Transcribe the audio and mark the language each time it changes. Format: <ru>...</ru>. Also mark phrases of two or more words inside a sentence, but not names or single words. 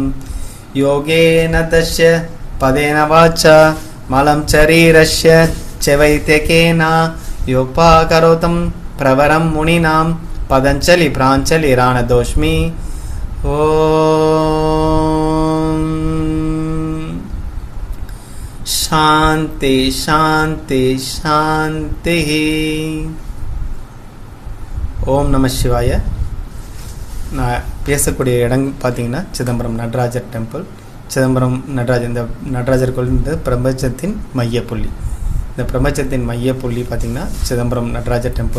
<sa>योगेन तस्य पदेन वाचा मलं शरीरस्य च वैद्यकेन योपाकरोतं प्रवरं मुनीनां पतञ्जलि प्राञ्जलिरानतोऽस्मि। ओम शांति शांति शांति। ओम् नम शिवाय.</sa> <ta>நான் பேசக்கூடிய இடம் பார்த்தீங்கன்னா சிதம்பரம் நடராஜர் டெம்பிள். சிதம்பரம் நடராஜர், இந்த நடராஜர் கோயில் பிரபஞ்சத்தின் மையப்புள்ளி. இந்த பிரபஞ்சத்தின் மையப்புள்ளி பார்த்திங்கன்னா சிதம்பரம் நடராஜர் டெம்பிள்.</ta>